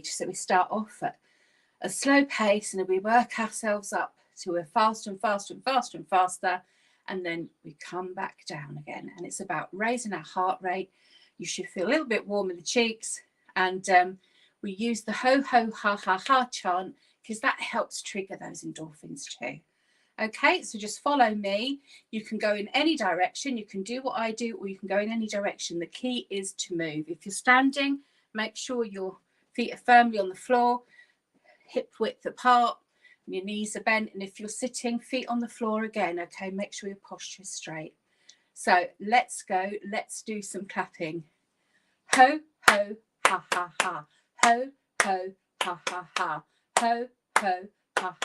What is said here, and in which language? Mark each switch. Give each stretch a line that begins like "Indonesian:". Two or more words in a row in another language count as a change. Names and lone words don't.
English: So we start off at a slow pace and then we work ourselves up to a faster and faster and faster and faster, and then we come back down again. And it's about raising our heart rate. You should feel a little bit warm in the cheeks, and we use the ho, ho, ha, ha, ha chant because that helps trigger those endorphins too. Okay, so just follow me. You can go in any direction. You can do what I do, or you can go in any direction. The key is to move. If you're standing, make sure your feet are firmly on the floor, hip width apart, and your knees are bent. And if you're sitting, feet on the floor again. Okay, make sure your posture is straight. So let's go. Let's do some clapping. Ho, ho, ha, ha, ha. Ho, ho, ha, ha, ha. Ho, ho,